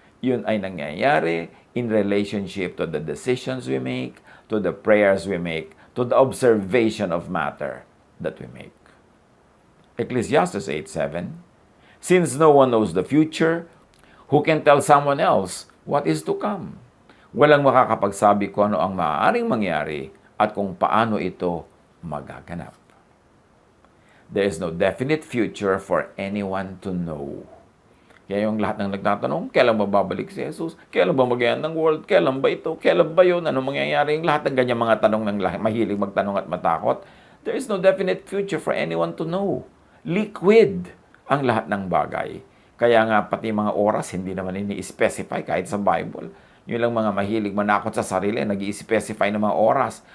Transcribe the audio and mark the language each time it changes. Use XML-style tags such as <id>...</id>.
<tl>Yun ay nangyayari</tl> <en>in relationship to the decisions we make, to the prayers we make, to the observation of matter that we make. Ecclesiastes 8:7, since no one knows the future, who can tell someone else what is to come?</en> <tl>Walang makakapagsabi kung ano ang maaaring mangyari at kung paano ito magaganap.</tl> <en>There is no definite future for anyone to know.</en> <tl>Kaya yung lahat ng nagtatanong, kailan ba babalik si Jesus? Kailan ba mag-end ng world? Kailan ba ito? Kailan ba yun? Ano mangyayari? Yung lahat ng ganyan mga tanong ng mahilig magtanong at matakot.</tl> <en>There is no definite future for anyone to know.</en> <tl>Liquid ang lahat ng bagay. Kaya nga pati mga oras, hindi naman ini-specify kahit sa Bible. Yung lang mga mahilig manakot sa sarili, nag-i-specify ng mga oras.</tl>